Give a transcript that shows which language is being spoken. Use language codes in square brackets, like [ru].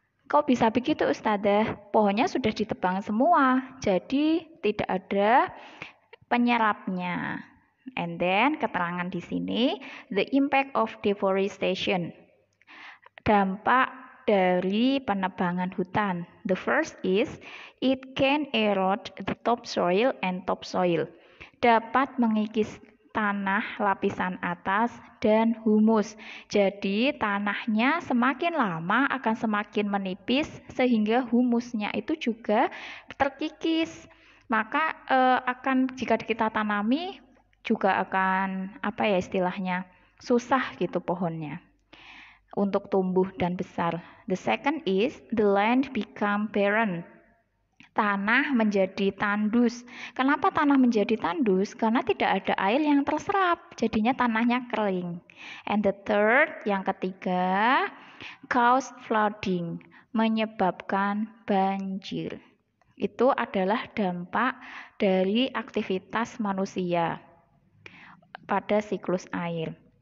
[id] Kok bisa begitu Ustazah? Pohonnya sudah ditebang semua, jadi tidak ada penyerapnya. [en] And then [id] keterangan di sini, [en] the impact of deforestation. [id] Dampak dari penebangan hutan. [en] The first is, it can erode the topsoil and topsoil. [id] Dapat mengikis tanah lapisan atas dan humus. Jadi tanahnya semakin lama akan semakin menipis sehingga humusnya itu juga terkikis. Maka akan jika kita tanami juga akan istilahnya susah gitu pohonnya untuk tumbuh dan besar. [en] The second is the land become barren. [id] Tanah menjadi tandus. Kenapa tanah menjadi tandus? Karena tidak ada air yang terserap, jadinya tanahnya kering. [en] And the third, [id] yang ketiga, [en] cause flooding, [id] menyebabkan banjir. Itu adalah dampak dari aktivitas manusia pada siklus air.